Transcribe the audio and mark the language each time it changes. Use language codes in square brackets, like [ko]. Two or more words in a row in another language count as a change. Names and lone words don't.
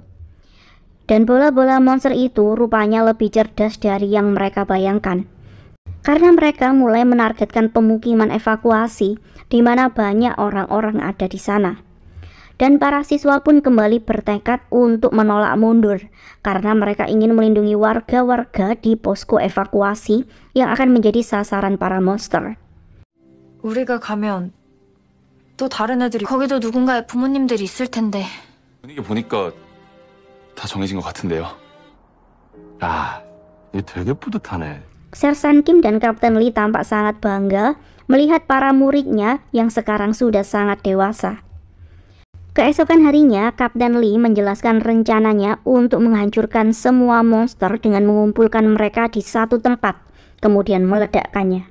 [id] Dan bola-bola monster itu rupanya lebih cerdas dari yang mereka bayangkan, karena mereka mulai menargetkan pemukiman evakuasi di mana banyak orang-orang ada di sana. Dan para siswa pun kembali bertekad untuk menolak mundur karena mereka ingin melindungi warga-warga di posko evakuasi yang akan menjadi sasaran para monster. [ko] 우리가 가면 또 다른 애들이 거기도 누군가의 부모님들이 있을 텐데. 분위기 보니까 다 정해진 것 같은데요. 야, 얘 되게 뿌듯하네. [id] Sersan Kim dan Kapten Lee tampak sangat bangga melihat para muridnya yang sekarang sudah sangat dewasa. Keesokan harinya, Kapten Lee menjelaskan rencananya untuk menghancurkan semua monster dengan mengumpulkan mereka di satu tempat, kemudian meledakkannya.